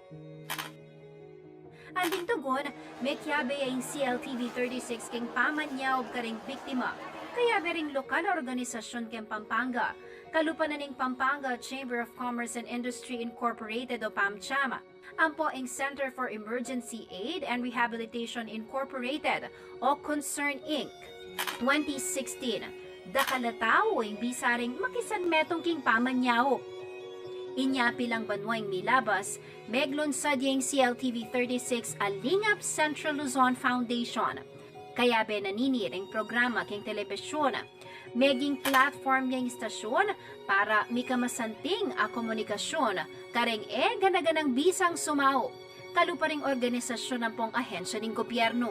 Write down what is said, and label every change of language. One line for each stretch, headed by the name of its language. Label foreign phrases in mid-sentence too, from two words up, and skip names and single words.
Pampanga: Anding tugon, may kiyabe yung CLTV36 king pamanyaw karing biktima. Kaya bering lokal organisasyon king Pampanga, kalupanan ning Pampanga Chamber of Commerce and Industry Incorporated o PAMCHAM, ang poing Center for Emergency Aid and Rehabilitation Incorporated o Concern Inc. 2016, dakalataw yung bisaring makisan metong king pamanyaw. Inyapi lang banwang milabas, meglunsad yung CLTV36 Lingap Central Luzon Foundation. Kaya benaniniring programa king telebisyon, meging platform yung istasyon para mikamasanting komunikasyon, kareng ganaganang bisang sumao, kaluparing organisasyon ng pong ahensya ng gobyerno.